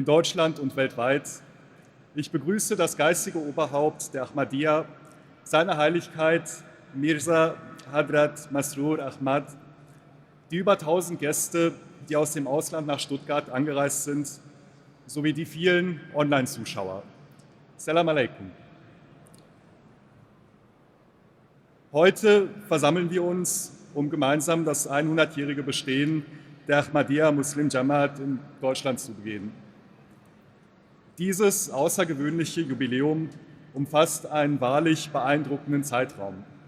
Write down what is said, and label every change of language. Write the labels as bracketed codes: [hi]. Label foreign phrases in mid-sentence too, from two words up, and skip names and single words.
[de] Deutschland und weltweit, ich begrüße das geistige Oberhaupt der Ahmadiyya, seine Heiligkeit Mirza Hadrat Masroor Ahmad, die über 1000 Gäste, die aus dem Ausland nach Stuttgart angereist sind, sowie die vielen Online-Zuschauer. [ar] السلام عليكم. [de] Heute versammeln wir uns, um gemeinsam das 100-jährige Bestehen der Ahmadiyya Muslim Jamaat in Deutschland zu begehen. Dieses außergewöhnliche Jubiläum umfasst einen wahrlich beeindruckenden Zeitraum.